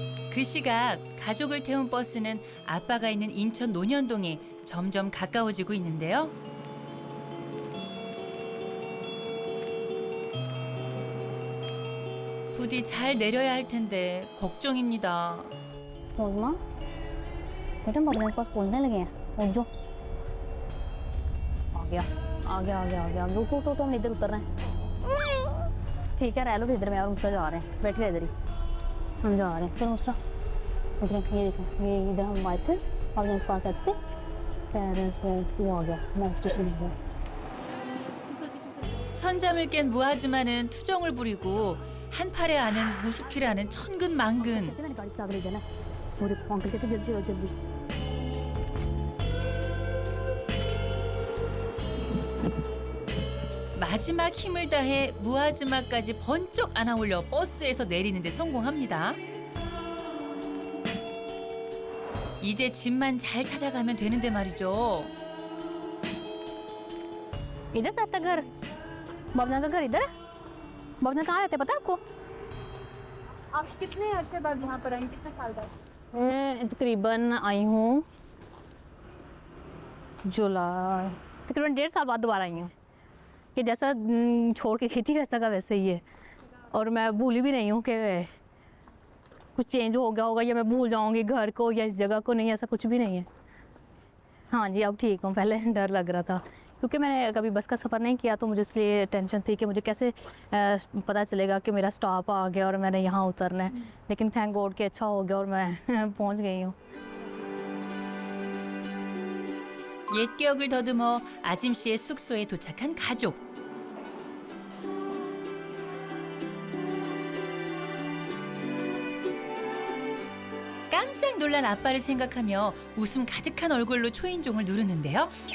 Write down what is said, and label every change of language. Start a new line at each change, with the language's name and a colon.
Korean: 그 시각 가족을 태운 버스는 아빠가 있는 인천 논현동에 점점 가까워지고 있는데요. 부디 잘 내려야 할 텐데 걱정입니다.
Hindi: रोजमा बेटा बाबूजान के पास बोलने लगे हैं उठ जाओ आ गया आ गया आ गया आ गया रुको तो हम इधर उतर रहे हैं ठीक है रह लो इधर मैं और मुस्ता जा रहे हैं बैठिए इधर ही हम जा रहे हैं चलो मुस्ता उधर ये देखो ये इधर हम आए थे बाबूजान के पास आते पेरेंट्स वो आ गया नेक्स्ट स्टेशन हो गया
Korean: 선잠을 깬 무아즈마는 투정을 부리고 한 팔에 아는 무수피라는 천근만근.
Hindi: कितने गाड़ी से आगे ले जाना वो देखो अंकल कहते जल्दी आओ जल्दी
Korean: 마지막 힘을 다해 무아즈마까지 번쩍 안아올려 버스에서 내리는 데 성공합니다. 이제 집만 잘 찾아가면 되는데 말이죠.
Hindi: इधर से आता घर बाबूजान का घर इधर है बाबूजान कहाँ रहते पता है आपको आप कितने अरसे बाद यहाँ पर आई कितने साल बाद मैं तकरीबन आई हूँ जुलाई तकरीबन 1.5 साल बाद दोबारा आई हूँ कि जैसा छोड़ के खेती वैसा का वैसे ही है और मैं भूली भी नहीं हूँ कि कुछ चेंज हो गया होगा या मैं भूल जाऊँगी घर को या इस जगह को नहीं ऐसा कुछ भी नहीं है हाँ जी अब ठीक हूँ पहले डर लग रहा था क्योंकि मैंने कभी बस का सफ़र नहीं किया तो मुझे इसलिए टेंशन थी कि मुझे कैसे पता चलेगा कि मेरा स्टॉप आ गया और मैंने यहाँ उतरना है। लेकिन थैंक गॉड कि अच्छा हो गया और मैं पहुँच गई हूँ।
Korean: 옛 기억을 더듬어 아짐 씨의 숙소에 도착한 가족. 깜짝 놀란 아빠를 생각하며 웃음 가득한 얼굴로 초인종을 누르는데요.